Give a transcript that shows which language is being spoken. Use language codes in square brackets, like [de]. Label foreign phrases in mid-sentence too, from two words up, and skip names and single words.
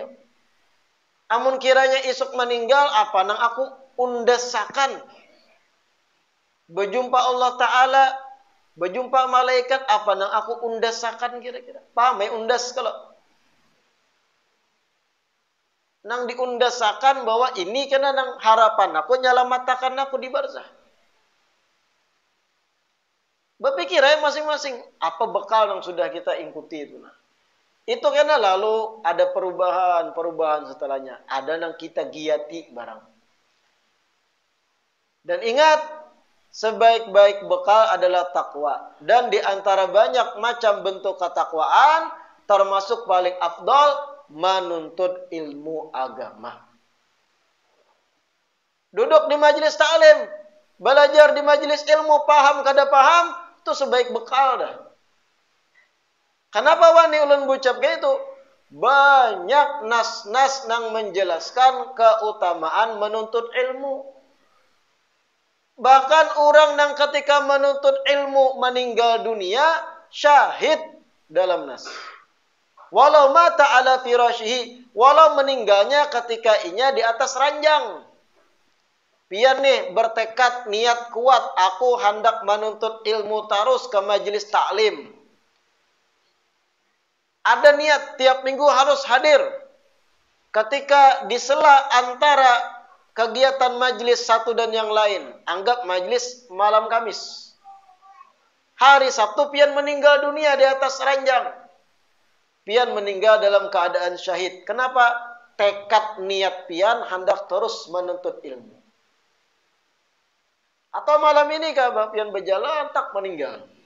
[bjn] Amun kiranya isuk meninggal, apa nang aku undasakan? Berjumpa Allah Ta'ala, berjumpa malaikat, apa nang aku undasakan kira-kira? Paham ya undas kalau? Nang diundasakan bahwa ini kena nang harapan aku, nyalamatakan aku di barzah. [id] Berpikir aja masing-masing, apa bekal yang sudah kita ikuti itu. Nah. Itu karena lalu ada perubahan setelahnya. Ada yang kita giati barang. Dan ingat, sebaik-baik bekal adalah takwa. Dan di antara banyak macam bentuk ketakwaan, termasuk paling afdal, menuntut ilmu agama. Duduk di majelis ta'lim, [bjn] belajar di majelis ilmu, paham kada paham, itu sebaik bekal dah. Kenapa wani ulun bucap kayak itu? [id] Banyak nas-nas yang menjelaskan keutamaan menuntut ilmu. Bahkan orang yang ketika menuntut ilmu meninggal dunia, syahid dalam nas. [ar] ولو مات على فراشه, [bjn] walau meninggalnya ketika inya di atas ranjang. Pian nih bertekad niat kuat, aku hendak menuntut ilmu terus ke majelis taklim. [id] Ada niat tiap minggu harus hadir. Ketika di sela antara kegiatan majelis satu dan yang lain, anggap majelis malam Kamis. [bjn] Hari Sabtu pian meninggal dunia di atas ranjang. Pian meninggal dalam keadaan syahid. [id] Kenapa? [bjn] Tekad niat pian hendak terus menuntut ilmu. Atau malam ini kah pian berjalan tak meninggal.